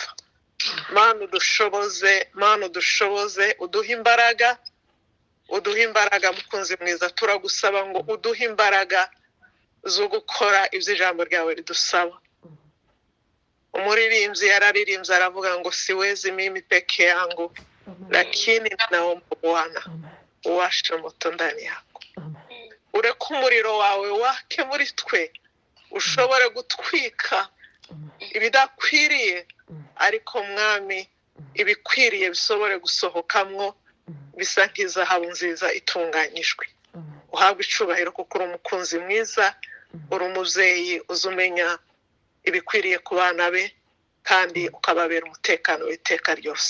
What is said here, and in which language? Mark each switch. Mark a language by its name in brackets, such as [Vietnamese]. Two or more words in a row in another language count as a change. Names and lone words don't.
[Kinyarwanda] Mana udushoboze, uduhe imbaraga mukunzi mwiza. Turagusaba ngo uduhe imbaraga zo gukora ibyo ijambo ryawe ridusaba. Umuririmbyi yararirimbye aravuga ngo [Swahili] siwezi mimi peke yangu, lakini naomba Bwana uwashe moto ndani yako. [Kinyarwanda] Ureke umuriro wawe wake muri twe, ushobore gutwika ibidakwiriye, ariko mwami ibikwiriye bisobore gusohokamwo, bisa nk'izahabu nziza itunganyijwe. Uhabwe icubahiro kuko uri umukunzi mwiza, uri umubyeyi uzumenya ibikwiriye ku bana be, kandi ukababera umutekano w'iteka ryose.